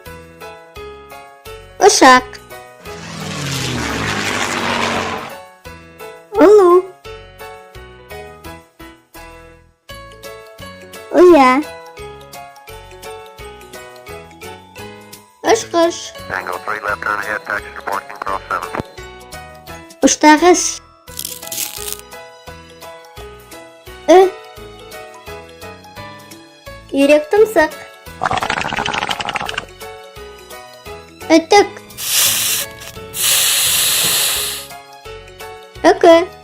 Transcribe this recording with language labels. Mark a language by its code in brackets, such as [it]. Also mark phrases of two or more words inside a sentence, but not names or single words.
[kk] Ұшақ. Ұлу. Ұя. Ұшқыш. [en] Tango 3 left turn ahead, taxi reporting cross 7. [kk] Ұштағыш. Ү. Үйрек тұмсық. Үтік. Үкі.